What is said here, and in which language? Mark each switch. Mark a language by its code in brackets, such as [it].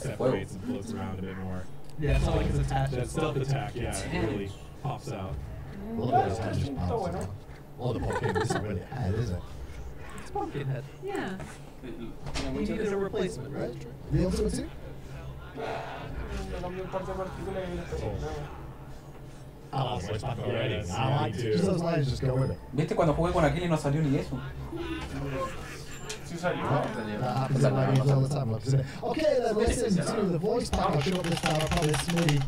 [en] separates and floats around a bit more. Yeah, it's not like it's attached. That stealth attack, yeah, it really pops out. A little bit of his head just bounces out. Oh, the pumpkin, this isn't really a head, is it? It's Pumpkinhead. Yeah. You need a replacement, right? The ultimate two? [es] cambió un par de partículas y las cosas. [en] I like it. Just those lines just go with it. [es] ¿Viste cuando jugué con Aquile no salió ni eso? Sí salió. [en] That happens in my games all the time. Look, isn't it? Okay, then listen to the voice pack. I'll show up this time. I'll probably Smitty.